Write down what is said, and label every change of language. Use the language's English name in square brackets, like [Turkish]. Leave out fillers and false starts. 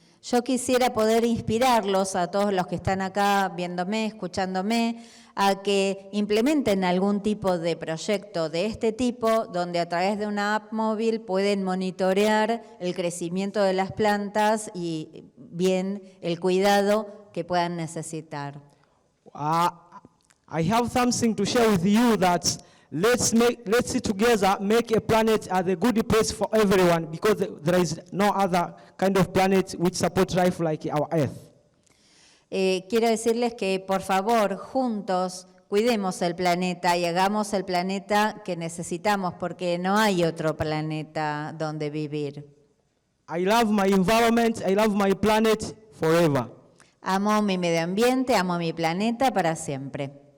[Spanish] Yo quisiera poder inspirarlos a todos los que están acá viéndome, escuchándome, a que implementen algún tipo de proyecto de este tipo, donde a través de una app móvil pueden monitorear el crecimiento de las plantas y bien el cuidado que puedan necesitar. [English] I have something to share with you that let's together make a planet as a good place for everyone, because there is no other kind of planet which supports life like our Earth. [Spanish] Quiero decirles que por favor juntos cuidemos el planeta y hagamos el planeta que necesitamos, porque no hay otro planeta donde vivir. [English] I love my environment, I love my planet forever. [Spanish] Amo mi medio ambiente, amo mi planeta para siempre.